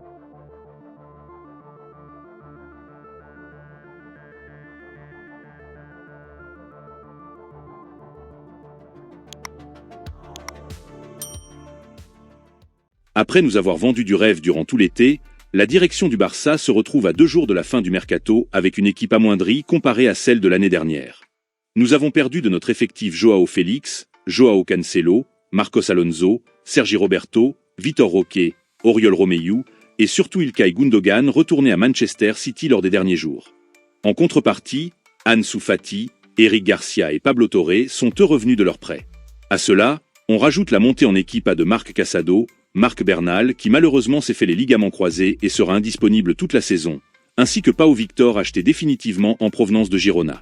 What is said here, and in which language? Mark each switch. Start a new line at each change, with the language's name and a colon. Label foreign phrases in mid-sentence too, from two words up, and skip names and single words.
French: Après nous avoir vendu du rêve durant tout l'été, la direction du Barça se retrouve à 2 jours de la fin du mercato avec une équipe amoindrie comparée à celle de l'année dernière. Nous avons perdu de notre effectif Joao Félix, Joao Cancelo, Marcos Alonso, Sergi Roberto, Vitor Roque, Oriol Romeu et surtout Ilkay Gundogan retournés à Manchester City lors des derniers jours. En contrepartie, Ansu Fati, Eric Garcia et Pablo Torre sont eux revenus de leur prêt. À cela, on rajoute la montée en équipe à de Marc Casado, Marc Bernal qui malheureusement s'est fait les ligaments croisés et sera indisponible toute la saison, ainsi que Pau Victor acheté définitivement en provenance de Girona.